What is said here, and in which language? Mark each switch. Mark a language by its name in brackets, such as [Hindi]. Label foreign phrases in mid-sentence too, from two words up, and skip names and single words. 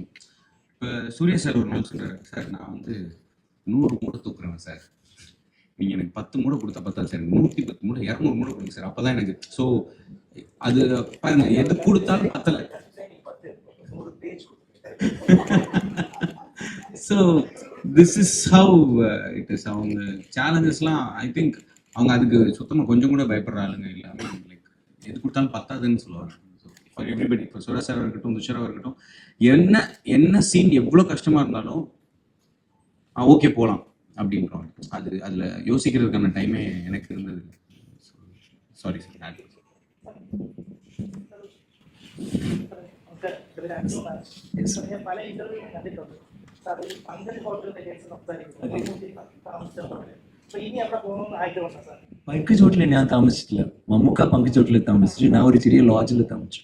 [Tamil] இப்போ சூர்யா சார் ஒரு நாள் சொல்கிறாரு, சார் நான் 100 மூடை தூக்குறேன் சார், நீங்கள் எனக்கு 10 மூடை கொடுத்தா பத்தாது சார், 110 மூடை 200 மூடை கொடுங்க சார், அப்போ தான் எனக்கு. ஸோ அது பாருங்க, எது கொடுத்தாலும் பத்தலை. [English] So this is how it is. [Tamil] அவங்க சேலஞ்சஸ்லாம் [English] I think [Tamil] அவங்க அதுக்கு சுத்தமாக கொஞ்சம் கூட பயப்படுற ஆளுங்க இல்லாமல் லைக் எது கொடுத்தாலும் பத்தாதுன்னு சொல்லுவாங்க. [English] for everybody, [Tamil] இப்போ சுரேஷாக இருக்கட்டும், துஷராக இருக்கட்டும், என்ன சீன் எவ்வளோ கஷ்டமாக இருந்தாலும் ஓகே போகலாம் அப்படின்றோம். அதில் யோசிக்கிறதுக்கான டைமே எனக்கு இருந்தது. [English] Sorry sir. [Malayalam] പല ഇന്റർവ്യൂ കണ്ടിട്ടുണ്ട് സാർ. ഈ പങ്കജ് ഹോട്ടലിന്റെ കേസ് സംസാരിക്കുന്നത് ഇനി അവിടെ പോകണമെന്ന് ആഗ്രഹമുണ്ടോ സാർ? പങ്കജ് ഹോട്ടലിൽ ഞാൻ താമസിച്ചിട്ടില്ല. മമ്മൂക്ക പങ്കജ് ഹോട്ടലിൽ താമസിച്ചു. ഞാൻ ഒരു ചെറിയ ലോഡ്ജിൽ താമസിച്ചു.